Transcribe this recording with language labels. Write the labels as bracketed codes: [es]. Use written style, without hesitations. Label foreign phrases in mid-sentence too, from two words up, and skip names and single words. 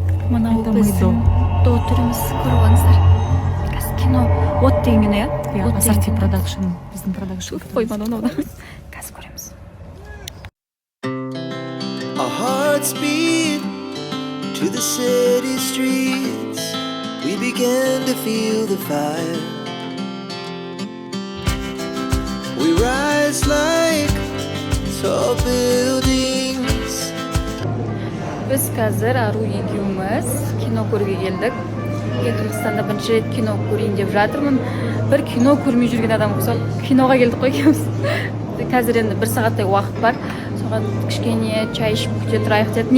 [kk] Мынау біздің дотеріміз көріп алыңыздар. Қазір кино от деген кино, иә? Ассорти продакшн, біздің продакшн. Қойман оны. Қазір көреміз. [en] Our hearts beat to the city streets. We began to feel the fire. We rise like tall buildings. [kk] Biz қазір Ару екеуміз кино көруге келдік. Қырғызстанда бірінші рет кино көрейін деп жатырмын. Бір кино көрмей жүрген адам ұқсап, киноға келдік қой екеуміз. Қазір енді 1 сағаттай уақыт бар. Соған кішкене чай ішіп күте тұрайық деді.